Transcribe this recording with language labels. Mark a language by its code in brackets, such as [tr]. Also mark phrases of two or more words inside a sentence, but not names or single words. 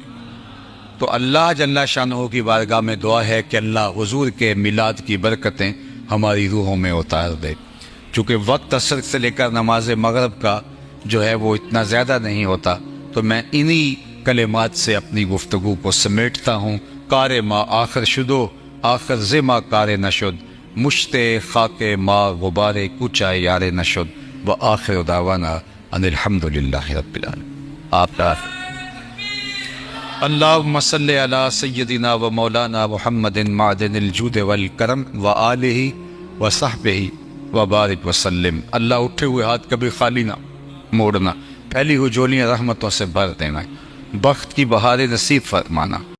[ur] تو اللہ [ar] جل شانہ [ur] کی بارگاہ میں دعا ہے کہ اللہ حضور کے میلاد کی برکتیں ہماری روحوں میں اتار دے۔ چونکہ وقت عصر سے لے کر نماز مغرب کا جو ہے وہ اتنا زیادہ نہیں ہوتا، تو میں انہی کلمات سے اپنی گفتگو کو سمیٹتا ہوں۔ [fa] کار ما آخر شدو، آخر زما کار نشد، مشتے خاک ما غبار کوچا یار نشد، [ar] و آخر دعوانا ان الحمدللہ رب العالمین۔ [ur] آپ کا [ar] اللہم صلی علی سیدنا و مولانا محمد معدن الجود والکرم و آلہ و صحبہ و بارک وسلم۔ [ur] اللہ اٹھے ہوئے ہاتھ کبھی خالی نہ موڑنا، پھیلی ہوئی جولیاں رحمتوں سے بھر دینا، بخت کی بہاریں نصیب فرمانا۔